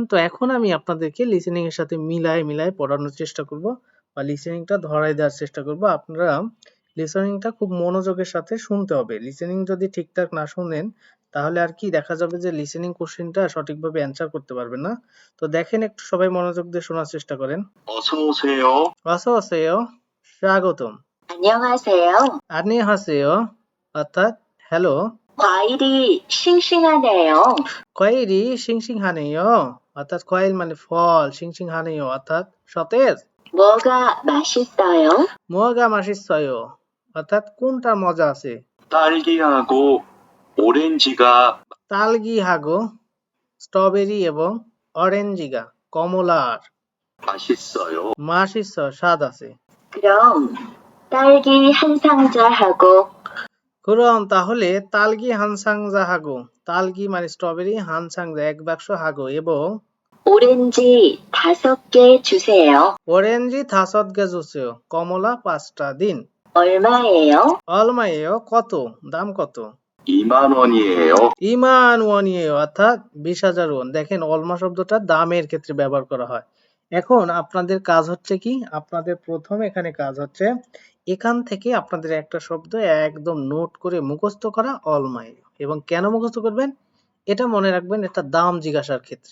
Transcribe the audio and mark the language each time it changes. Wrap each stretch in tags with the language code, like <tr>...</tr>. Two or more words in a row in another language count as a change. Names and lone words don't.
<bn>তো এখন আমি আপনাদেরকে লিসেনিং এর সাথে মিলায় পড়ানোর চেষ্টা করব বা লিসেনিংটা ধরায় দেওয়ার চেষ্টা করব। আপনারা লিসেনিংটা খুব মনোযোগের সাথে শুনতে হবে। লিসেনিং যদি ঠিকঠাক না শুনেন তাহলে আর কি দেখা যাবে যে লিসেনিং কোশ্চেনটা সঠিকভাবে অ্যান্সার করতে পারবেন না। তো দেখেন একটু সবাই মনোযোগ দিয়ে শোনার চেষ্টা করেন।</bn> <ko>어서 오세요.</ko> <bn>অসো আছে요, স্বাগতম।</bn> <ko>안녕하세요. 안녕하세요</ko> <bn>অর্থাৎ হ্যালো।</bn> <ko>과일이 싱싱하네요. 과일이 싱싱하네요</ko> <bn>অর্থাৎ 과일 মানে ফল, 싱싱하네요 অর্থাৎ সতেজ।</bn> <ko>뭐가 맛있어요? 뭐가 맛있어요</ko> <bn>অর্থাৎ কোনটার মজা আছে।</bn> <ko>딸기하고 오렌지가</ko> <bn>딸기하고 স্ট্রবেরি এবং অরেঞ্জি가 কমলার</bn> <ko>맛있어요.</ko> <bn>맛있어 স্বাদ আছে।</bn> <ko>그럼 딸기 한 상자하고</ko> <bn>그럼 তাহলে</bn> <ko>딸기 한 상자하고,</ko> <bn>তালগি মানে স্ট্রবেরি, হানসাংজা এক বাক্স হাগো এবং</bn> <ko>오렌지 5개 주세요. 오렌지 5개 주세요,</ko> <bn>কমলা 5টা দিন।</bn> <ko>얼마예요?</ko> <bn>얼마예요 কত, দাম কত।</bn> <ko>2만 원이에요. 2만 원이에요</ko> <bn>অর্থাৎ 20,000 ওয়ান। দেখেন অলমা শব্দটা দামের ক্ষেত্রে ব্যবহার করা হয়। এখন আপনাদের কাজ হচ্ছে কি, আপনাদের প্রথম এখানে কাজ হচ্ছে এখান থেকে আপনাদের একটা শব্দ একদম নোট করে মুখস্থ করা অলমাইয়েও, এবং কেন মুখস্থ করবেন এটা মনে রাখবেন, এটা দাম জিজ্ঞাসার ক্ষেত্রে।</bn>